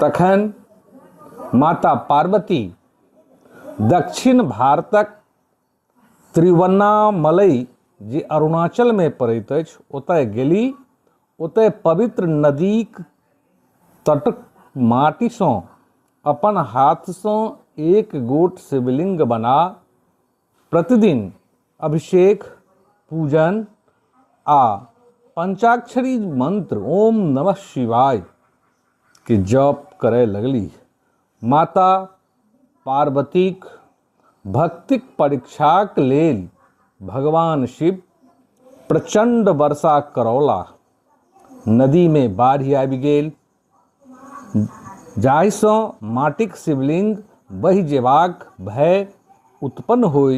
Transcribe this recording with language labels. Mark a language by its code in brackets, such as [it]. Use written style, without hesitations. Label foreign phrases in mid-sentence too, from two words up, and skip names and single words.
[mai] तखन माता पार्वती दक्षिण भारतक तिरुवन्नामलई जे अरुणाचल में पड़ैत अछि ओतय गेली। ओतय पवित्र नदीक तटक माटी सँ अपन हाथ सँ एक गोट शिवलिंग बना प्रतिदिन अभिषेक, पूजन आ पंचाक्षरी मंत्र [sa] ओम नमः शिवाय [mai] के जप करय लगली। माता पार्वतीक भक्तिक परीक्षाक लेल भगवान शिव प्रचंड वर्षा करौलाह। नदी में बाढ़ि आबि गेल, जाहि सँ माटिक शिवलिंग बहि जेबाक भय उत्पन्न होइत।